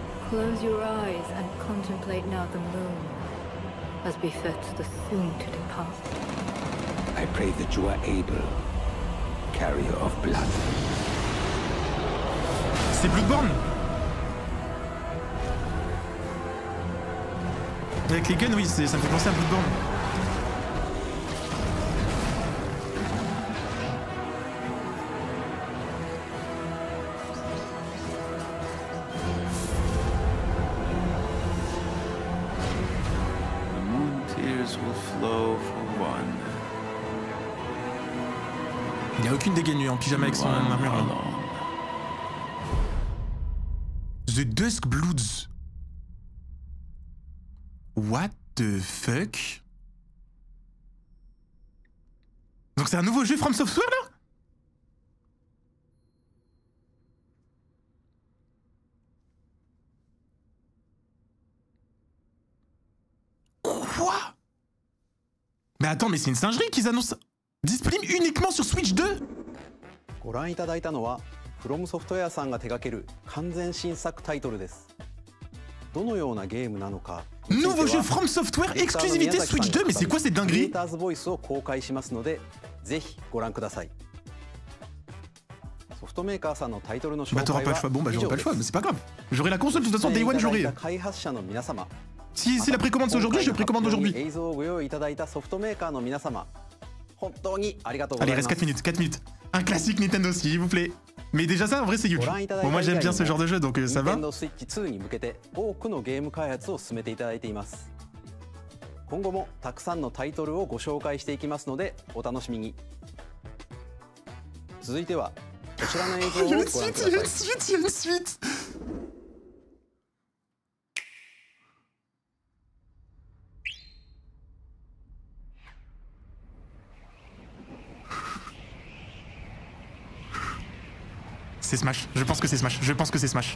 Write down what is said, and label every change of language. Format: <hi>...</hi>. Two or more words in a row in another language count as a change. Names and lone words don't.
<en>Close your eyes and contemplate now the moon, as befits the soon-to-depart. I pray that you are able, carrier of blood.</en> <fr>C'est Bloodborne. Avec les guns, oui, ça me fait penser à Bloodborne. Il n'y a aucune dégaine en pyjama avec son armure là.</fr> <en>The Dusk Bloods. What the fuck?</en> <fr>Donc c'est un nouveau jeu From Software là? Quoi? Mais attends, mais c'est une singerie qu'ils annoncent disponible uniquement sur Switch 2?</fr> <ja>ご覧いただいたのは From Software さんが手掛ける完全新作タイトルです。どのようなゲームなのか。</ja> <fr>Nouveau jeu From Software exclusivité Switch 2, mais c'est quoi cette dinguerie?</fr> <ja>Creators Voice を公開しますので、ぜひご覧ください。ソフトメーカーさんのタイトルの紹介は</ja> <fr>Bah t'auras pas le choix. Bon bah j'aurai pas le choix, mais c'est pas grave. J'aurai la console de toute façon</fr> <en>Day One</en> <fr>j'aurai.</fr> <ja>開発者の皆様。</ja> <fr>Si la précommande c'est aujourd'hui, je précommande aujourd'hui.</fr> <ja>映像をご用意いただいたソフトメーカーの皆様、本当にありがとうござ</ja> <fr>Allez,</fr> <ja>います。</ja> <fr>reste 4 minutes, 4 minutes. Un classique Nintendo s'il vous plaît. Mais déjà ça en vrai c'est huge. Bon moi j'aime bien ce genre de jeu donc ça va.</fr> <ja>Nintendo Switch 2に向けて多くのゲーム開発を進めていただいています。今後もたくさんのタイトルをご紹介していきますのでお楽しみに。続いてはこちらの映像をご覧ください。</ja> <fr>Il y a une suite, il y a une suite. C'est Smash, je pense que c'est Smash, je pense que c'est Smash.</fr>